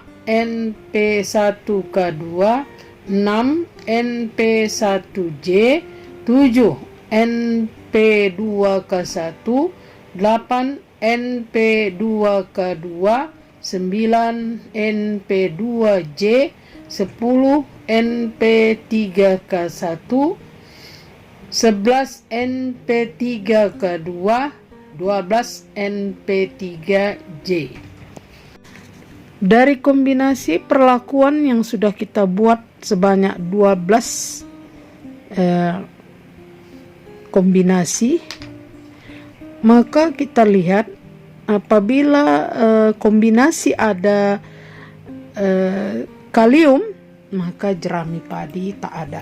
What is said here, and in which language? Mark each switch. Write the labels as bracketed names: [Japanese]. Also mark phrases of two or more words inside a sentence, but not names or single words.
[Indonesian] NP1 K2, 6 NP1J, 7 NP2 K1, 8 NP2 K2, 9 NP2J, 10 NP3K1, 11 NP3K2, 12 NP3J. Dari kombinasi perlakuan yang sudah kita buat sebanyak 12 kombinasi, maka kita lihat apabila kombinasi ada kalium, maka jerami padi tak ada.